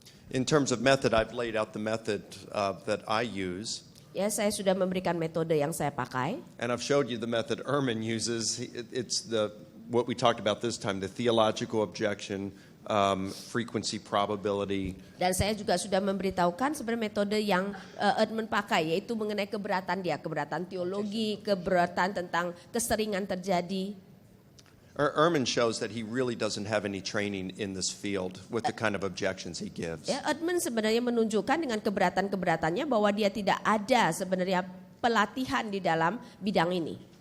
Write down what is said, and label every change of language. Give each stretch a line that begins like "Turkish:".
English: In terms of method, I've laid out the method that I use,
Indonesian: Ya, saya sudah memberikan metode yang saya pakai.
English: and I've showed you the method Ehrman uses. It's what we talked about this time, the theological objection, frequency probability.
Indonesian: Dan saya juga sudah memberitahukan sebenarnya metode yang Ehrman pakai, yaitu mengenai keberatan teologi, keberatan tentang keseringan terjadi.
English: Ehrman shows that he really doesn't have any training in this field with the kind of objections he gives.
Indonesian: Ya, Ehrman sebenarnya menunjukkan dengan keberatan-keberatannya bahwa dia tidak ada sebenarnya pelatihan di dalam bidang ini.